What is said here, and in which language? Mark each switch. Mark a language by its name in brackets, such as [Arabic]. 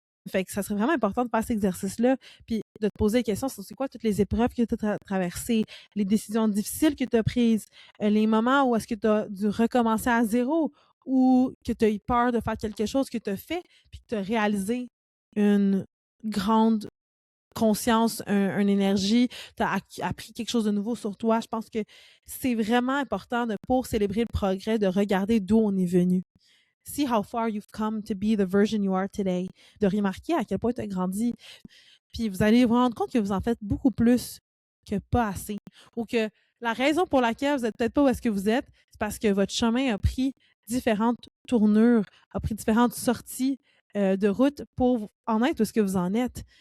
[French] Fait que ça serait vraiment important de faire cet exercice-là, puis de te poser des questions sur c'est quoi toutes les épreuves que tu as traversées, les décisions difficiles que tu as prises, les moments où est-ce que tu as dû recommencer à zéro ou que tu as eu peur de faire quelque chose que tu as fait, puis que tu as réalisé une grande conscience, une énergie, tu as appris quelque chose de nouveau sur toi. Je pense que c'est vraiment important pour célébrer le progrès, de regarder d'où on est venu. [English] See how far you've come to be the version you are today. [French] De remarquer à quel point tu as grandi. Puis vous allez vous rendre compte que vous en faites beaucoup plus que pas assez. Ou que la raison pour laquelle vous n'êtes peut-être pas où est-ce que vous êtes, c'est parce que votre chemin a pris différentes tournures, a pris différentes sorties de route pour en être où ce que vous en êtes.